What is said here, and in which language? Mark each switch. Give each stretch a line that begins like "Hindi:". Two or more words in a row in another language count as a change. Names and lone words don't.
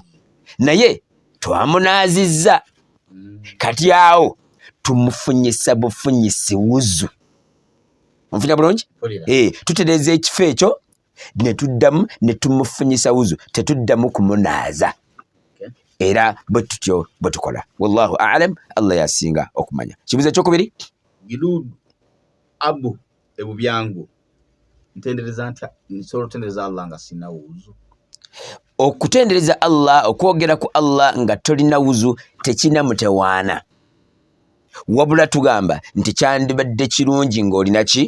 Ganda: Naye twamunaazizza, kati awo tumufunyisa bufunyisi wuzu. Onfunya bulungi? Tutereeza ekifo ekyo ne tuddamu ne tumufunyisa wuzu, tetuddamu kumunaaza. Era bwe tutyo bwe tukola.
Arabic: والله أعلم,
Ganda: Allah yasinga okumanya. Kibuuzo ekyokubiri? Giludu Abu Ebubyangu, ntendereza nti nsobola okutendereza Allah nga sina wuzu. Okutendereza Allah, okwogera ku Allah nga tolina wuzu tekina mutewaana. Wabula tugamba nti kyandibadde kirungi ng'olina ki?